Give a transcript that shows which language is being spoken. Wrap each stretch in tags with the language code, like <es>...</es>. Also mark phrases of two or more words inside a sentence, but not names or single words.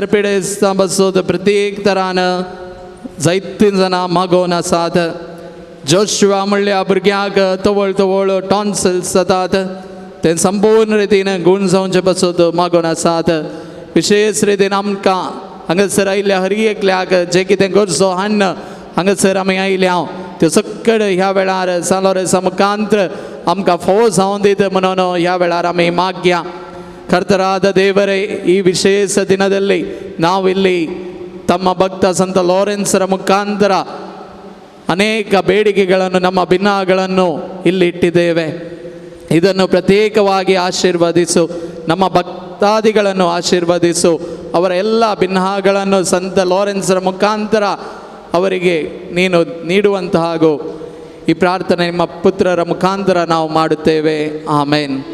<kok>पिडेस्त बसोत प्रत्येक तरान जायतीं जाणां मागोवन आसात जोशुआ म्हणल्या भुरग्यांक तवळ तवळ टॉन्सिल्स जातात ते संपूर्ण रितीन गुण जावचे बसोत मागोवन आसात विशेष रितीन आमकां हांगासर आयिल्ल्या हर एकल्याक जे कितें गरजो हाडन हांगासर आमी आयल्या त्यो सकड ह्या वेळार सालोरेसा मुखांत्र आमकां फोव जावन दीत म्हणून ह्या वेळार आमी माग्या ಕರ್ತರಾದ</kok> <kn>ದೇವರೇ ಈ ವಿಶೇಷ ದಿನದಲ್ಲಿ ನಾವಿಲ್ಲಿ ತಮ್ಮ ಭಕ್ತ ಸಂತ ಲಾರೆನ್ಸರ ಮುಖಾಂತರ ಅನೇಕ ಬೇಡಿಕೆಗಳನ್ನು ನಮ್ಮ ಭಿನ್ನಗಳನ್ನು ಇಲ್ಲಿ ಇಟ್ಟಿದ್ದೇವೆ ಇದನ್ನು ಪ್ರತ್ಯೇಕವಾಗಿ ಆಶೀರ್ವದಿಸು ನಮ್ಮ ಭಕ್ತಾದಿಗಳನ್ನು ಆಶೀರ್ವದಿಸು ಅವರ ಎಲ್ಲ ಭಿನ್ನಗಳನ್ನು ಸಂತ ಲಾರೆನ್ಸರ ಮುಖಾಂತರ ಅವರಿಗೆ ನೀನು ನೀಡುವಂತಹಾಗು ಈ ಪ್ರಾರ್ಥನೆ ನಿಮ್ಮ ಪುತ್ರರ ಮುಖಾಂತರ ನಾವು ಮಾಡುತ್ತೇವೆ ಆಮೇನ್</kn>